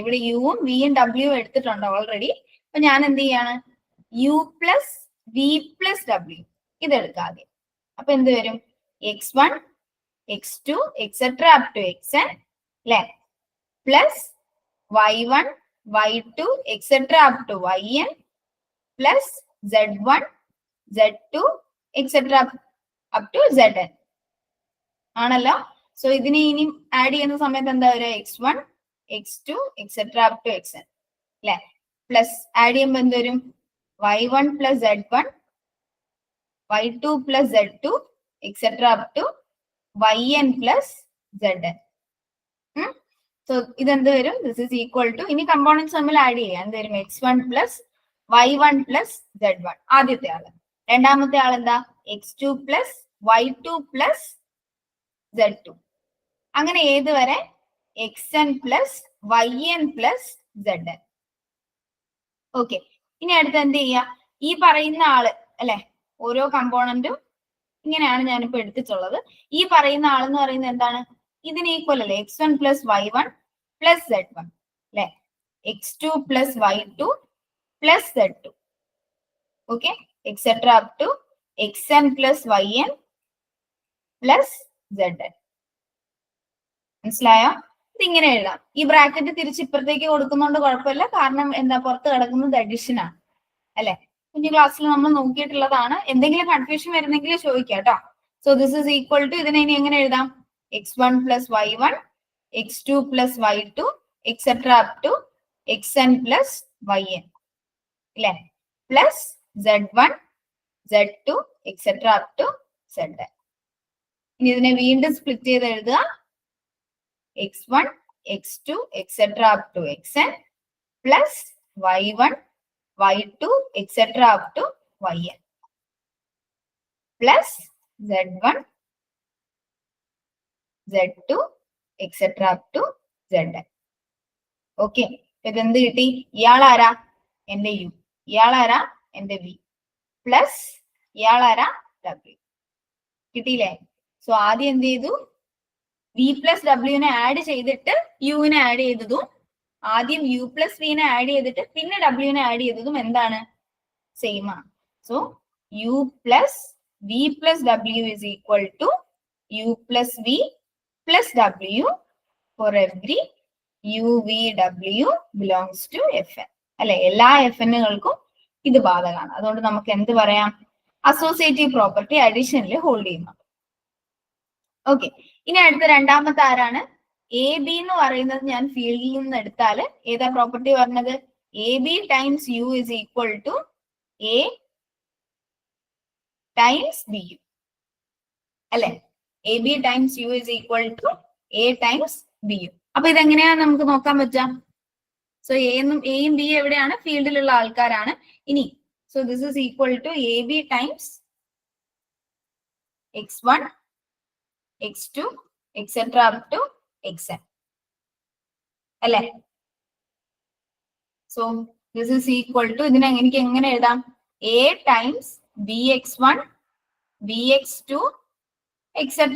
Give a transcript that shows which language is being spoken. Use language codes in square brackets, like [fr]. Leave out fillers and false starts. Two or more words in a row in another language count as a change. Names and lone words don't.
[ml] ഇവിടെ യുവും വിയും ഡബ്ല്യു എടുത്തിട്ടുണ്ട് ഓൾറെഡി. അപ്പൊ ഞാൻ എന്ത് ചെയ്യാണ്? [en] U plus V plus W [ml] ഇതെടുക്കുക ആദ്യം. [en] അപ്പൊ എന്ത് വരും? X1, X2 etc. up to Xn അല്ലെ? plus Y1, y2 etc. up to yn plus z1 z2 etc. up to zn ആണല്ലോ. [ml] സോ ഇതിനെ ഇനി ആഡ് ചെയ്യുന്ന സമയത്ത് എന്താ വരിക? [en] x1 x2 etc. up to xn അല്ലെ. plus add [ml] ചെയ്യുമ്പോൾ എന്ത് വരും? [en] y1 plus z1 y2 plus z2 etc. up to yn plus zn. സോ [ml] ഇതെന്ത് വരും? [en] this is equal to, [ml] ഇനി കമ്പോണൻസ് തമ്മിൽ ആഡ് ചെയ്യാം. എന്ത് വരും? [en] x1 plus y1 plus z1 [ml] ആദ്യത്തെ ആള്. രണ്ടാമത്തെ ആൾ എന്താ? [en] x2 plus y2 plus z2. [ml] അങ്ങനെ ഏത് വരെ? [en] xn plus yn plus zn. [ml] ഓക്കെ, ഇനി അടുത്ത് എന്ത് ചെയ്യാ? ഈ പറയുന്ന ആള് അല്ലെ, ഓരോ കമ്പോണന്റും ഇങ്ങനെയാണ് ഞാനിപ്പോ എടുത്തിട്ടുള്ളത്. ഈ പറയുന്ന ആളെന്ന് പറയുന്നത് എന്താണ്? ഇതിന് ഈക്വൽ അല്ലേ? [en] x1 plus y1 plus z1 അല്ലെ, x2 plus y2 plus z2. okay, etc. up to xn plus yn plus zn. [ml] മനസ്സിലായോ? ഇതിങ്ങനെ എഴുതാം. ഈ ബ്രാക്കറ്റ് തിരിച്ച് ഇപ്പുറത്തേക്ക് കൊടുക്കുന്നതുകൊണ്ട് കുഴപ്പമില്ല, കാരണം എന്താ, പുറത്ത് കിടക്കുന്നത് അഡിഷൻ ആണ് അല്ലെ. കുഞ്ഞു ക്ലാസ്സിൽ നമ്മൾ നോക്കിയിട്ടുള്ളതാണ്. എന്തെങ്കിലും കൺഫ്യൂഷൻ വരുന്നെങ്കിൽ ചോദിക്കാം കേട്ടോ. [en] so this is equal to, [ml] ഇതിനെ ഇനി എങ്ങനെ എഴുതാം? [en] x1 plus y1 x2 plus y2 etc. up to xn plus yn അല്ലെ, പ്ലസ് z1 z2 etc. up to zn. [ml] ഇനി ഇതിനെ വീണ്ടും സ്പ്ലിറ്റ് ചെയ്ത് എഴുതുക. [en] x1 x2 etc. up to xn plus y1 y2 etc. up to yn plus z1 z2 etc. up to zn. ഓക്കെ, [ml] ഇതെന്ത് കിട്ടി? ഇയാളാരാ? എന്റെ u. ഇയാളാരാ? എന്റെ v. പ്ലസ് ഇയാളാരാ? w. കിട്ടിയില്ലേ? സോ ആദ്യം എന്ത് ചെയ്തു? v പ്ലസ് ഡബ്ല്യുവിനെ ആഡ് ചെയ്തിട്ട് യുവിനെ ആഡ് ചെയ്തതും, ആദ്യം u പ്ലസ് വിനെ ആഡ് ചെയ്തിട്ട് പിന്നെ ഡബ്ല്യുവിനെ ആഡ് ചെയ്തതും എന്താണ്? [en] സെയിം ആണ്. so u plus v plus w is equal to u plus v plus w for every u v w belongs to fn അല്ലെ. [ml] എല്ലാ fnകൾക്കും ഇത് ബാധകമാണ്. അതുകൊണ്ട് നമുക്ക് എന്ത് പറയാം? [en] associative property [ml] അഡീഷനിൽ ഹോൾഡ് ചെയ്യുന്നു. ഓക്കെ, ഇനി അടുത്ത രണ്ടാമത്തെ ആരാണ്? എ ബി എന്ന് പറയുന്നത് ഞാൻ ഫീൽഡിൽ നിന്ന് എടുത്താൽ ഏതാ പ്രോപ്പർട്ടി പറഞ്ഞത്? [en] a b times u is equal to a times b u അല്ലെ. a b times u is equal to a times b u. [ml] അപ്പൊ ഇതെങ്ങനെയാ നമുക്ക് നോക്കാൻ പറ്റാം? സോ എയും ബി എവിടെയാണ്? ഫീൽഡിലുള്ള ആൾക്കാരാണ്. [en] ഇനി so this is equal to a b times x1 x2 etc. up to xn അല്ലെ. so this is equal to, [ml] ഇതിനെ എനിക്ക് എങ്ങനെ എഴുതാം? [en] a times bx1 bx2 etc.